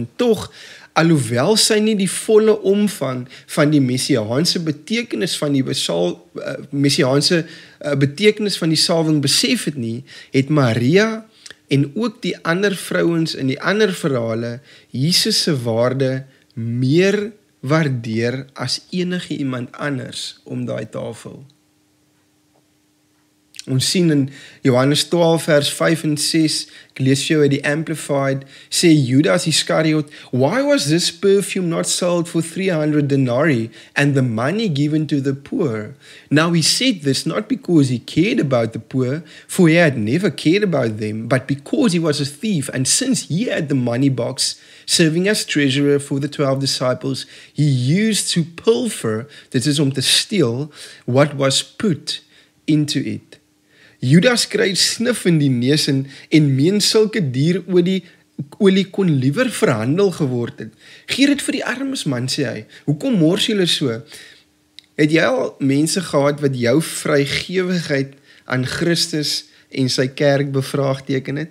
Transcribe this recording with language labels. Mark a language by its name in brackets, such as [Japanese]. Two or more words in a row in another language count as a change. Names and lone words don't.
[Afrikaans] En tog, alhoewel sy nie die volle omvang van die messiaanse betekenis van die betekenis van die salwing besef het nie, het Maria en ook die ander vrouens in die ander verhale Jesus se waarde meer waardeer as enige iemand anders om daai tafel. Ons sien in Johannes 12 vers 5 en 6, ek lees vir jou uit die Amplified, sê Judas Iscariot, [English] "Why was this perfume not sold for 300 denarii and the money given to the poor? Now he said this not because he cared about the poor, for he had never cared about them, but because he was a thief, and since he had the money box, serving as treasurer for the 12 disciples, he used to pilfer," [Afrikaans] dit is om te steel, [English] "what was put into it." [Afrikaans] Judas kry snif in die neus en meen sulke dierolie kon liewer verhandel geword het. Gee dit vir die armes man, sê hy. Hoekom mors julle so? Het jy al mense gehad wat jou vrygewigheid aan Christus en sy kerk bevraagteken het?